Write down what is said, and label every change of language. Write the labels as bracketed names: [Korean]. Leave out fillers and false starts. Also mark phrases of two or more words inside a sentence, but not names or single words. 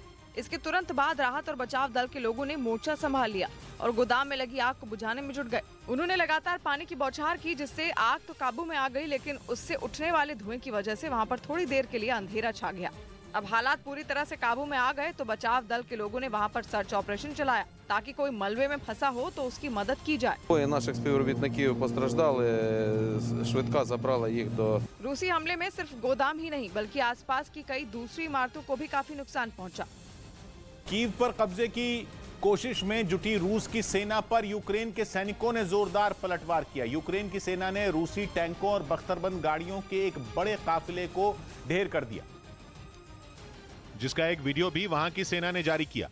[Hindi] इसके तुरंत बाद राहत और बचाव दल के लोगों ने मोर्चा संभाल लिया और गोदाम में लगी आग को बुझाने में जुट गए। उन्होंने लगातार पानी की बौछार की, जिससे आग तो काबू में आ गई, लेकिन उससे उठने वाले धुएं की वजह से वहां पर थोड़ी देर के लिए अंधेरा छा गया। अब हालात पूरी तरह से काबू में आ गए तो बचाव दल के लोगों ने वहां पर [English] search operation [Hindi] चलाया, ताकि कोई मलबे में फंसा हो तो उसकी मदद की जाए। [Ukrainian] Двоє наших співробітників постраждали, швидка забрала їх до. [Hindi] रूसी हमले में सिर्फ गोदाम ही नहीं, बल्कि आसपास की कई दूसरी इमारतों को भी काफी नुकसान पहुंचा। कीव पर कब्जे की कोशिश में जुटी रूस की सेना पर यूक्रेन के सैनिकों ने जोरदार पलटवार किया। यूक्रेन की सेना ने रूसी टैंकों और बख्तरबंद गाड़ियों के एक बड़े काफिले को ढेर कर दिया, जिसका एक वीडियो भी वहां की सेना ने जारी किया।